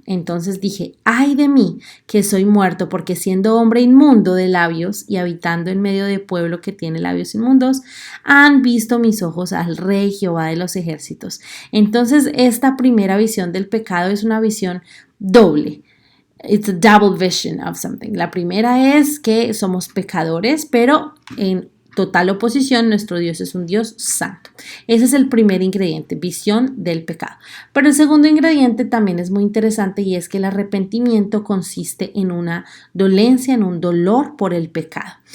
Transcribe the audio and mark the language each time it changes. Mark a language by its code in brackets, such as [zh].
[es] Entonces dije, ay de mí, que soy muerto, porque siendo hombre inmundo de labios y habitando en medio de pueblo que tiene labios inmundos, han visto mis ojos al Rey Jehová de los ejércitos. Entonces esta primera visión del pecado es una visión doble. [en] It's a double vision of something. [es] La primera es que somos pecadores, pero en total oposición, nuestro Dios es un Dios santo. Ese es el primer ingrediente, visión del pecado. Pero el segundo ingrediente también es muy interesante, y es que el arrepentimiento consiste en una dolencia, en un dolor por el pecado.